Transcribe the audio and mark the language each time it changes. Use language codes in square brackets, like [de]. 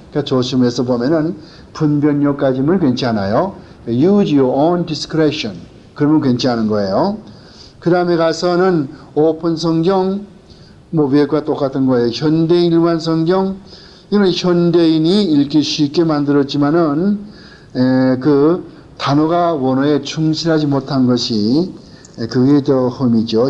[ko] 그러니까 조심해서 보면은 분별력까지는 괜찮아요. [en] Use your own discretion. [ko] 그러면 괜찮은 거예요. 그 다음에 가서는 오픈 성경, 외과 똑같은 거예요. 현대인 일반 성경, 이건 현대인이 읽기 쉽게 만들었지만은 그 단어가 원어에 충실하지 못한 것이 그게 더 흠이죠.